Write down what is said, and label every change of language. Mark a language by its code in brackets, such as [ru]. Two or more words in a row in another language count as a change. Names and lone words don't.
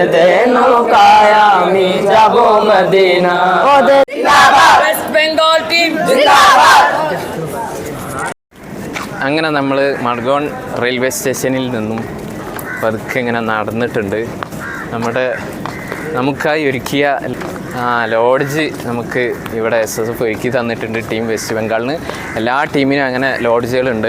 [bn] দে নৌকায় আমি যাবো মদিনা ওদের জিন্দাবাদ ওয়েস্ট বেঙ্গল টিম জিন্দাবাদ. [ml] അങ്ങനെ നമ്മൾ മഡ്ഗോൺ റെയിൽവേ സ്റ്റേഷനിൽ നിന്നും പതുക്കെ ഇങ്ങനെ നടന്നിട്ടുണ്ട്. നമുക്കായി ഒരുക്കിയ ലോഡ്ജ് നമുക്ക് ഇവിടെ SSF ഒരുക്കി തന്നിട്ടുണ്ട്. ടീം വെസ്റ്റ് ബംഗാളിന് എല്ലാ ടീമിനും അങ്ങനെ ലോഡ്ജുകളുണ്ട്.